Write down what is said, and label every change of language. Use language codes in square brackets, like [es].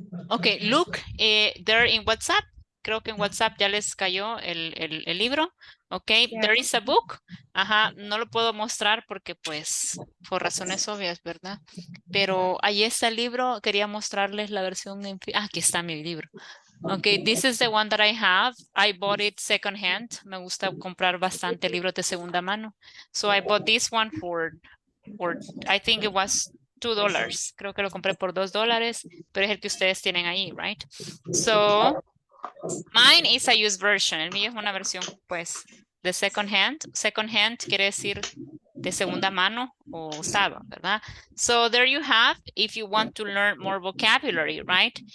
[en] Okay, look, there in WhatsApp. [es] Creo que en WhatsApp ya les cayó el libro. [en] Okay, Yeah. there is a book. [es] Ajá, no lo puedo mostrar porque pues por razones obvias, ¿verdad? Pero ahí está el libro. Quería mostrarles la versión en... aquí está mi libro. [en] Okay, this is the one that I have. I bought it second hand. [es] Me gusta comprar bastante libros de segunda mano. [en] So I bought this one for I think it was $2. [es] Creo que lo compré por $2, pero es el que ustedes tienen ahí, right? [en] So, mine is a used version. [es] El mío es una versión, pues, de second hand. Second hand quiere decir de segunda mano o usado, ¿verdad? [en] So there you have, if you want to learn more vocabulary, right?